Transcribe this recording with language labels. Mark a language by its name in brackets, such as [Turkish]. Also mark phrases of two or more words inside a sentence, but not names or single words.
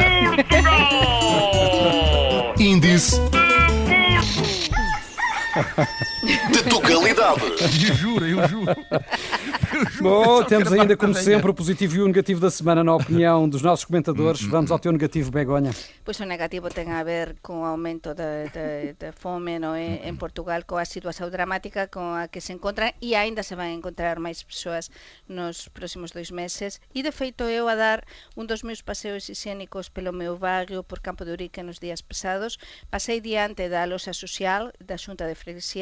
[Portuguese] Índice de Tugalidade. Eu juro. Bom, temos ainda, como sempre, o positivo e o negativo da semana, na opinião dos nossos comentadores. Vamos ao teu negativo, Begonha. [Galician] Pois o negativo ten a ver con o aumento da fome, non é? En Portugal, coa situación dramática con a que se encontran, e aínda se van encontrar máis persoas nos próximos 2 meses. E de feito eu a dar un dos meus paseos higiénicos pelo meu barrio por Campo de Urique nos días pasados, pasei diante da loxa social da Xunta de Freguesía.